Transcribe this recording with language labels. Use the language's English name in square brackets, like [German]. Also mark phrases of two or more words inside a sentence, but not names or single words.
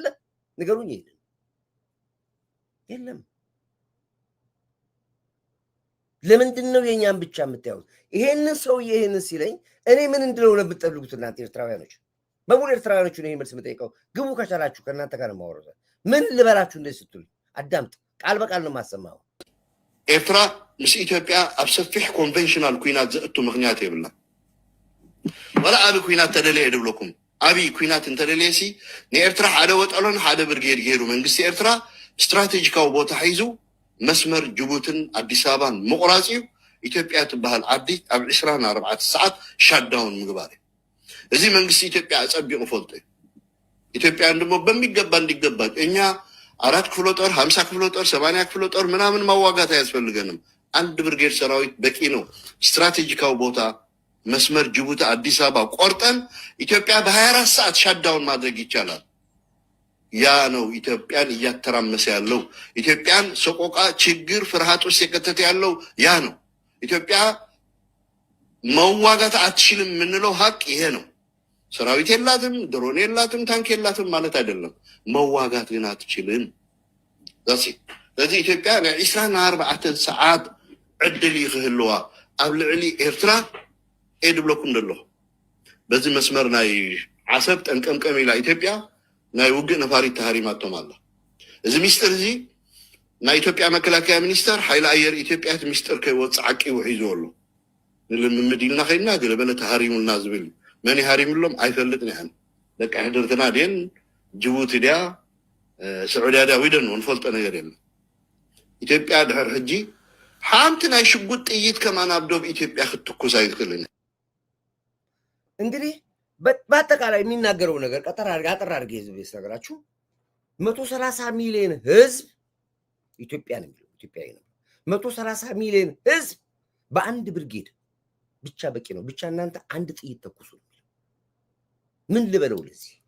[Amharic] ንገሩኝ። የለም። ለምንድን ነው የኛን ብቻ የምታዩት? ይሄንን ሰውዬ ይሄንን ሲለኝ እኔ ምን እንድለው ለምትጠብቁት እናንተ ኤርትራውያኖች በሙሉ ኤርትራውያኖች ነው ይሄን መልስ የምጠይቀው። ግቡ ከቻላችሁ ከእናንተ ጋር ማወራው። ምን ልበላችሁ እንደዚህ ስትሉ አዳምጥ። ቃል በቃል ነው የማሰማው። [Tigrinya] ኤርትራ ምስ ኢትዮጵያ ኣብ ሰፊሕ ኮንቬንሽናል ኩናት ዘእቱ ምክንያት ይብላ ወላ ኣብ ኩናት ተደለየ ድብለኩም ኣብይ ኩናት እንተደለየሲ ንኤርትራ ሓደ ወጠሎን ሓደ ብርጌድ ገይሩ መንግስቲ ኤርትራ ስትራቴጂካዊ ቦታ ሒዙ መስመር ጅቡትን አዲስ አበባን ምቁራፅ እዩ። ኢትዮጵያ ትበሃል ዓዲ ኣብ 24 ሰዓት ሻዳውን ምግባር እዩ። እዚ መንግስቲ ኢትዮጵያ አጸቢቁ ፈልጦ እዩ። [Amharic] ኢትዮጵያን ደግሞ በሚገባ እንዲገባ እኛ 4 ክፍለ ጦር 50 ክፍለ ጦር 80 ክፍለ ጦር ምናምን ማዋጋት አያስፈልገንም። አንድ ብርጌድ ሰራዊት በቂ ነው። ስትራቴጂካዊ ቦታ መስመር ጅቡቲ አዲስ አበባ ቆርጠን ኢትዮጵያ በ24 ሰዓት ሻዳውን ማድረግ ይቻላል። ያ ነው ኢትዮጵያን እያተራመሰ ያለው። ኢትዮጵያን ሰቆቃ፣ ችግር፣ ፍርሃት ውስጥ የከተተ ያለው ያ ነው። ኢትዮጵያ መዋጋት አትችልም የምንለው ሀቅ ይሄ ነው። ሰራዊት የላትም፣ ድሮን የላትም፣ ታንክ የላትም ማለት አይደለም። መዋጋት ግን አትችልም። ስለዚህ ኢትዮጵያ [Tigrinya] ን24 ሰዓት ዕድል ይክህልዋ ኣብ ልዕሊ ኤርትራ ኤድብለኩም ደሎ በዚ መስመር ናይ ዓሰብ ጠንቀምቀም ኢላ ኢትዮጵያ ናይ ውግእ ነፋሪት ተሃሪማቶም ኣላ። እዚ ሚስጥር እዚ ናይ ኢትዮጵያ መከላከያ ሚኒስተር ሓይሊ ኣየር ኢትዮጵያ እቲ ሚስጥር ከይወፅእ ዓቂቡ ሒዙ ኣሎ። ንልምምድ ኢልና ከይድና ገለበለ ተሃሪሙልና ዝብል መን ይሃሪሙሎም ኣይፈልጥን እያ። ደቂ ሕድርትና ድን ጅቡቲ ድያ ስዑድያ ድያ ዊደን ንፈልጦ ነገር የለን። ኢትዮጵያ ድሕር ሕጂ ሓንቲ ናይ ሽጉጥ ጥይት ከማን ኣብ ዶብ ኢትዮጵያ ክትኩስ ኣይትክእልን። [Amharic] እንግዲህ በአጠቃላይ የሚናገረው ነገር አጠር አድርጌ ህዝብ ነገራችሁ 130 ሚሊዮን ህዝብ ኢትዮጵያ ነው የሚለው ኢትዮጵያዊ ነው። 130 ሚሊዮን ህዝብ በአንድ ብርጌድ ብቻ በቂ ነው። ብቻ እናንተ አንድ ጥይት ተኩሱ። ምን ልበለው ለዚህ?